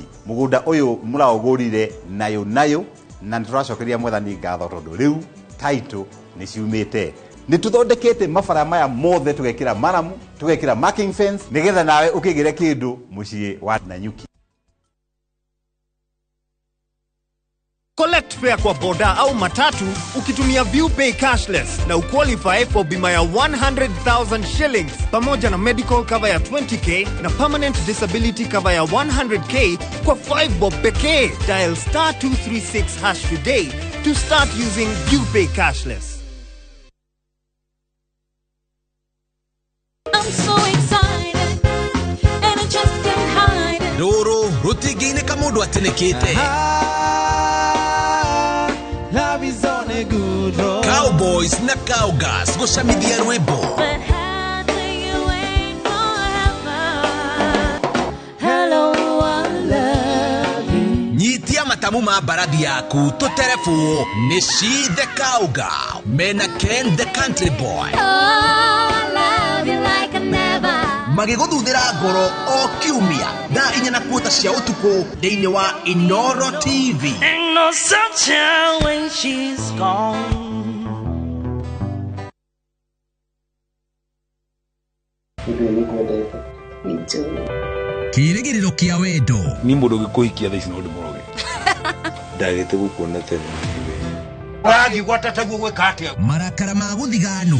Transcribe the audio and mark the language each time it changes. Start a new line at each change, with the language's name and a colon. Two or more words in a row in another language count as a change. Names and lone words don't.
Kikuyu: Mugunda uyu muraogurire nayo na turacokeria mwathani ngatho tondu riu title ni ciumite. Ni tuthondekete mabara maya mothe tugekira maramu, tugekira
English: marking fence
Kikuyu: nigetha nawe ukigire kindu mucii wa Nanyuki.
English: Collect fare
Swahili: kwa boda au matatu ukitumia ViewPay cashless na
English: uqualify for
Swahili: bima ya 100,000 shillings pamoja na
English: medical cover
Swahili: ya 20k na
English: permanent disability cover
Swahili: ya 100k kwa 5 bob pekee.
English: Dial *236# today to start using ViewPay cashless. I'm so excited and I just can't hide it.
Kikuyu: Roro rutigine kamundu atenekete.
English: Love is on a good road.
Kikuyu: Cowboys na cowgirls gushamithia rwimbo.
English: But how do you wait forever? Hello, I love you.
Kikuyu: Nyitia matamu ma barathi yaku tuterefu ni
English: she the cowgirl
Kikuyu: mena
English: Ken the country boy.
Kikuyu: Magiguthuthira ngoro o kiumia thaa 4:15 cia utuku thiini wa Inoro TV.
English: Ain't no sunshine when she's gone.
Kikuyu: Kirigiriro kia wendo ni mundu gikuhikia thaici no ndimoroge ndagite gukuona tene wagi gwatataguo gwika atia marakara ma guthigano